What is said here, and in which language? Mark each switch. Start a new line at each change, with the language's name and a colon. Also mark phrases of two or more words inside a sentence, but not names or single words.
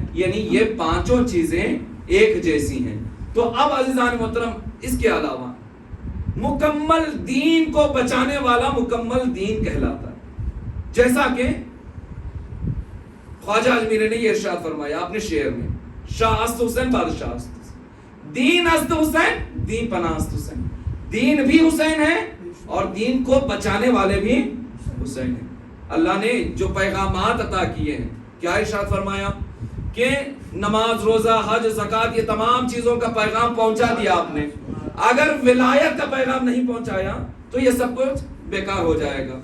Urdu: یعنی یہ پانچوں چیزیں ایک جیسی ہیں. تو اب عزیزان محترم، اس کے علاوہ مکمل دین کو بچانے والا مکمل دین کہلاتا ہے. جیسا کہ خواجہ اجمیری نے یہ ارشاد فرمایا اپنے شعر میں،
Persian: شاہ است حسین بادشاہ است حسین، دین است حسین دین پناہ است حسین.
Urdu: دین بھی حسین ہے اور دین کو بچانے والے بھی حسین ہیں. اللہ نے جو پیغامات عطا کیے ہیں، کیا ارشاد فرمایا کہ نماز، روزہ، حج، زکوٰۃ، یہ تمام چیزوں کا پیغام پہنچا دیا آپ نے. اگر ولایت کا پیغام نہیں پہنچایا تو یہ سب کچھ بیکار ہو جائے گا.